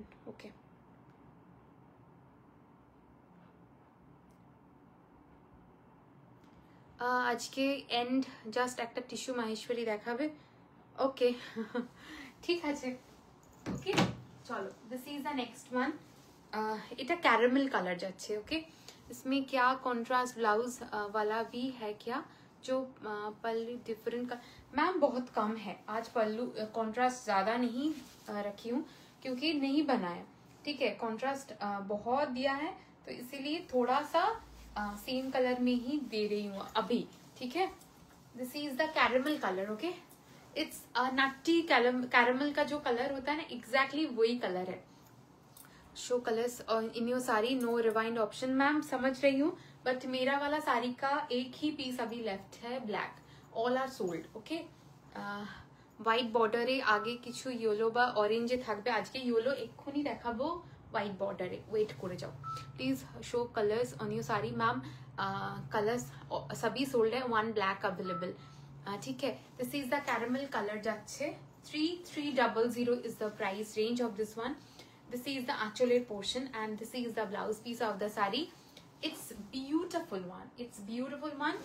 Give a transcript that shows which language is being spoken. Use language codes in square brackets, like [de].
[bn] ওকে, আজকে and just একটা tissue Maheshwari দেখাবে, ওকে ঠিক আছে। [en] Okay चलो, this is the next one. [bn] এটা कैरामल कलर যাচ্ছে। [hi] ओके, इसमें क्या कॉन्ट्रास्ट ब्लाउज वाला भी है क्या, जो पल्लू डिफरेंट का? मैम बहुत कम है आज, पल्लू कॉन्ट्रास्ट ज़्यादा नहीं रखी हूँ क्योंकि नहीं बनाया, ठीक है। कॉन्ट्रास्ट बहुत दिया है तो इसीलिए थोड़ा सा सेम कलर में ही दे रही हूँ अभी, ठीक है। [en] This is the caramel colour. [hi] Okay, it's Nutty caramel का जो कलर होता है ना, एग्जैक्टली वही कलर है। [en] Show colours in your sari, no rewind option. [hi] Ma'am समझ रही हूँ, बट मेरा वाला साड़ी का एक ही पीस अभी लेफ्ट है, black, all are sold. [bn] Okay, white বর্ডারে আগে কিছু ইয়েলো বা অরেঞ্জে থাকবে, আজকে ইয়েলো এক্ষুনি দেখাবো, হোয়াইট বর্ডারে ওয়েট করে যাও please. [en] Show colours on your sari. [hi] Ma'am colours सभी सोल्ड है, [en] one black available, [hi] ठीक है। [en] This is the caramel colour যাচ্ছে 3300 is the price range of this one. This is the actual portion and this is the blouse piece of the saree. It's beautiful one, it's beautiful one.